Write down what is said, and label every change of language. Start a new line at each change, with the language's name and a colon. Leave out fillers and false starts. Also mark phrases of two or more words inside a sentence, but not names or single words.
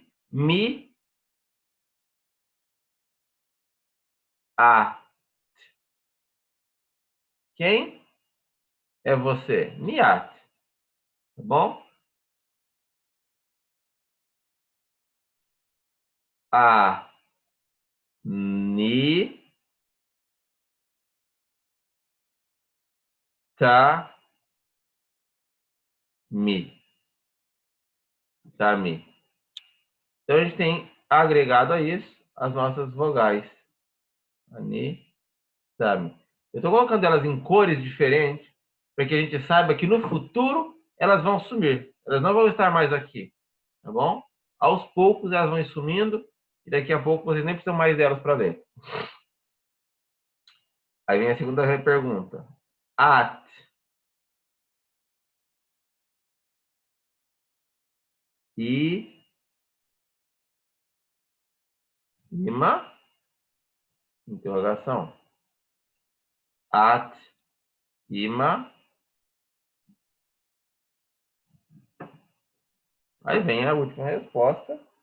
Portuguese: Mi, a. Quem é você? Miat. Tá bom? A. Ni. Ta. Mi. Ta, mi. Então, a gente tem agregado a isso as nossas vogais. Ani, ta, mi. Eu estou colocando elas em cores diferentes para que a gente saiba que no futuro elas vão sumir. Elas não vão estar mais aqui. Tá bom? Aos poucos elas vão sumindo e daqui a pouco vocês nem precisam mais delas para ler. Aí vem a segunda pergunta. At. I. Ima. Interrogação. At. Ima. Aí vem a última resposta.